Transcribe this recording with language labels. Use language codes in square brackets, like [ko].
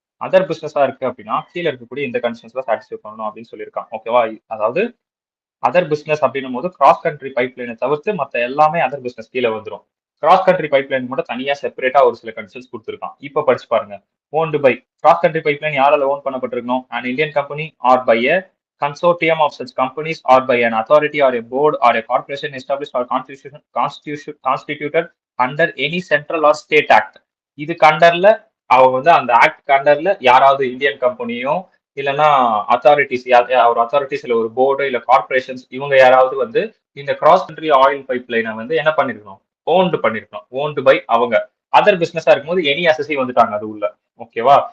[ta] Other பிசினஸா இருக்கு அப்படின்னா கீழே இருக்கக்கூடிய இந்த கண்டிஷன்ஸ்ல சாட்டிஸ்ஃபை பண்ணணும் அப்படின்னு சொல்லியிருக்கான். ஓகேவா? அதாவது அதர் பிசினஸ் அப்படின்னும் போது கிராஸ் கண்ட்ரி பைப்லைனை தவிர்த்து மற்ற எல்லாமே அதர் பிசினஸ் கீழே வந்துடும். கிராஸ் கண்ட்ரி பைப்லைன் மட்டும் தனியா செப்பரேட்டா ஒரு சில கண்டிஷன்ஸ் கொடுத்துருக்கான். இப்ப படிச்சு பாருங்க. Owned by cross country pipeline யாரால own பண்ணப்பட்டிருக்கணும்? [en] And Indian company or by a consortium of such companies or by an authority or a board or a corporation established or constituted under any central or state act. [ta] இது கண்டர்ல அவங்க வந்து அந்த act கண்டர்ல யாராவது Indian கம்பெனியோ இல்லைன்னா authorities ஒரு authorities இல்ல ஒரு board இல்ல கார்பரேஷன்ஸ் இவங்க யாராவது வந்து இந்த கிராஸ் கண்ட்ரி ஆயில் பைப் லைனை வந்து என்ன பண்ணிருக்கணும்? ஓன்டு பண்ணிருக்கணும். ஓன்டு பை அவங்க அதர் பிசினஸா இருக்கும்போது எனி அசசி வந்துட்டாங்க அது உள்ள. ஓகேவா?